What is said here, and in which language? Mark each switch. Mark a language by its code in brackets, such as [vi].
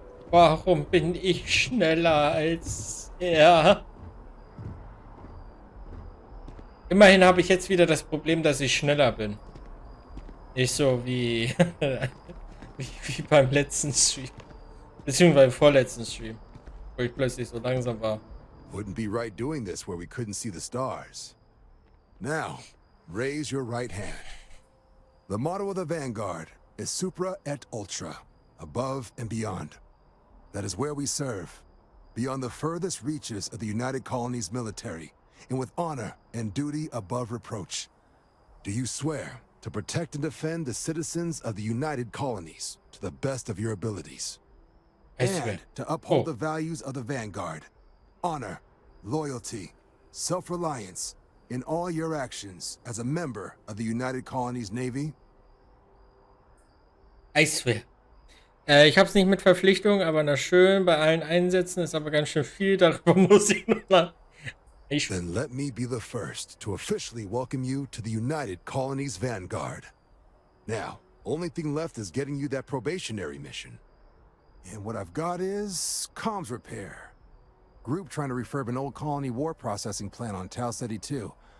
[de] Warum bin ich schneller als er? Immerhin habe ich jetzt wieder das Problem, dass ich schneller bin. Nicht so wie, wie beim letzten Stream. Beziehungsweise beim vorletzten Stream. Wo ich plötzlich so langsam war. [en] Wouldn't be right doing this where we couldn't see the stars. Now, raise your right hand. The motto of the Vanguard is Supra et Ultra, above and beyond. That is where we serve, beyond the furthest reaches of the United Colonies military, and with honor and duty above reproach. Do you swear to protect and defend the citizens of the United Colonies to the best of your abilities? I swear. And to uphold the values of the Vanguard, honor, loyalty, self-reliance, in all your actions as a member of the United Colonies Navy? I swear. [de] Ich habe es nicht mit Verpflichtung, aber na schön, bei allen Einsätzen ist aber ganz schön viel, darüber muss ich noch mal. [en] Then let me be the first to officially welcome you to the United Colonies Vanguard. Now, only thing left is getting you that probationary mission. And what I've got is comms repair. Group trying to refurb an old colony war processing plant on Tau Ceti 2.